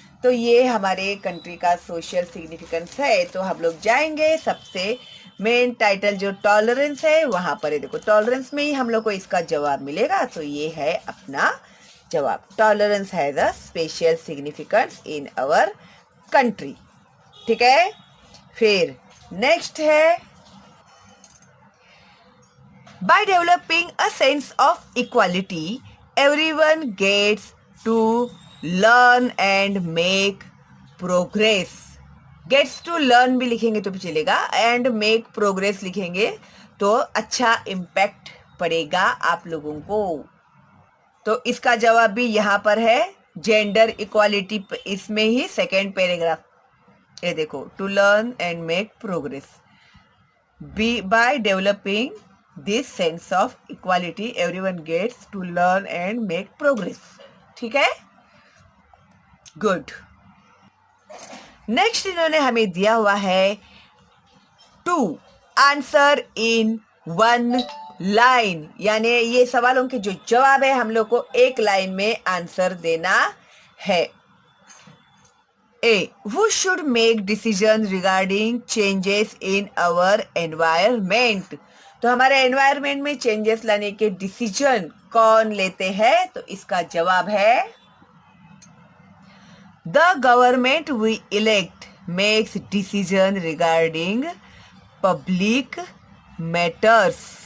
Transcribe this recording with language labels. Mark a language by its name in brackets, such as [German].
[Hindi] तो ये हमारे कंट्री का सोशल सिग्निफिकेंस है। तो हम लोग जाएंगे, सबसे मेन टाइटल जो टॉलरेंस है वहां पर है। देखो टॉलरेंस में ही हम लोग को इसका जवाब मिलेगा। तो ये है अपना जवाब। [English] Tolerance has a special significance in our country. [Hindi] ठीक है। फिर नेक्स्ट है, [English] by developing a sense of equality, everyone gets to learn and make progress. Gets to learn [Hindi] भी लिखेंगे तो भी चलेगा, [English] and make progress [Hindi] लिखेंगे तो अच्छा इम्पैक्ट पड़ेगा आप लोगों को। तो इसका जवाब भी यहाँ पर है, जेंडर इक्वालिटी। इसमें ही सेकेंड पैराग्राफ, ये देखो, [English] To learn and make progress by developing this sense of equality, everyone gets to learn and make progress. [Hindi] ठीक है, गुड। नेक्स्ट इन्होंने हमें दिया हुआ है to answer in one line, यानी ये सवालों के जो जवाब है हम लोग को एक लाइन में आंसर देना है। [English] A, who should make decision regarding changes in our environment? [Hindi] तो हमारे एनवायरमेंट में चेंजेस लाने के डिसीजन कौन लेते हैं? तो इसका जवाब है [English] The government we elect makes decision regarding public matters.